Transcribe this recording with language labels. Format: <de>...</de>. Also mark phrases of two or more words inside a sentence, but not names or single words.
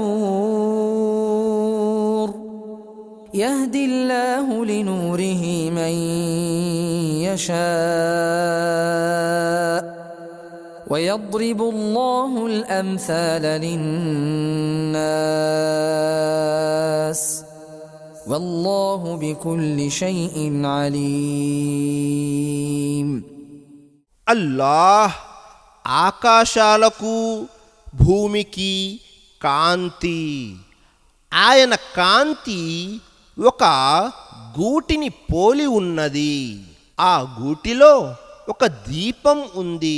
<ar>نور يهدي الله لنوره من يشاء ويضرب الله الأمثال للناس والله بكل شيء عليم.</ar> <te>అల్లాహ్ ఆకాశాలకు భూమికి కాంతి. ఆయన కాంతి ఒక గూటిని పోలి ఉన్నది. ఆ గూటిలో ఒక దీపం ఉంది.</te>